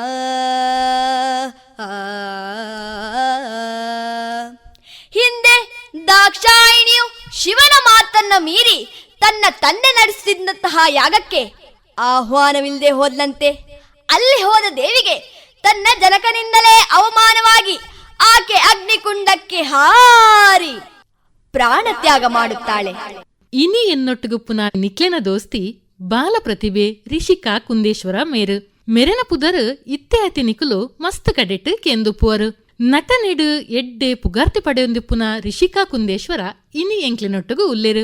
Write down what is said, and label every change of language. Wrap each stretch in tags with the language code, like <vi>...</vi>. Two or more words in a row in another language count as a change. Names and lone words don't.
<kn>ಹಿಂದೆ ದಾಕ್ಷಾಯಿಣಿಯು ಶಿವನ ಮಾತನ್ನ ಮೀರಿ ತನ್ನ ತಂದೆ ನಡೆಸುತ್ತಿದ್ದಂತಹ ಯಾಗಕ್ಕೆ ಆಹ್ವಾನವಿಲ್ಲದೆ ಹೋದ್ಲಂತೆ. ಅಲ್ಲಿ ಹೋದ ದೇವಿಗೆ ತನ್ನ ಜನಕನಿಂದಲೇ ಅವಮಾನವಾಗಿ ಆಕೆ ಅಗ್ನಿಕುಂಡಕ್ಕೆ ಹಾರಿ ಪ್ರಾಣ ತ್ಯಾಗ ಮಾಡುತ್ತಾಳೆ.</kn> <tcy>ಇನಿ ಎನ್ನೊಟ್ಟಿಗೂ ಪುನಃ ನಿಕ್ಲೆನ ದೋಸ್ತಿ ಬಾಲ ಪ್ರತಿಭೆ ರಿಷಿಕಾ ಕುಂದೇಶ್ವರ ಮೇರು ಮೆರೆನ ಪುದರ್ ಇತ್ತೆ ಅತಿ ನಿಕುಲು ಮಸ್ತ್ ಕಡೆಟ್ ಕೆಂದು ಪುವರು ನಟನೆಡು ಎಡ್ಡೆ ಪುಗಾರ್ತಿ ಪಡೆಯೊಂದು ಪುನಃ ರಿಷಿಕಾ ಕುಂದೇಶ್ವರ ಇನಿ ಎಂಕ್ಲೆನೊಟ್ಟಿಗೂ ಉಲ್ಲೇರು.</tcy>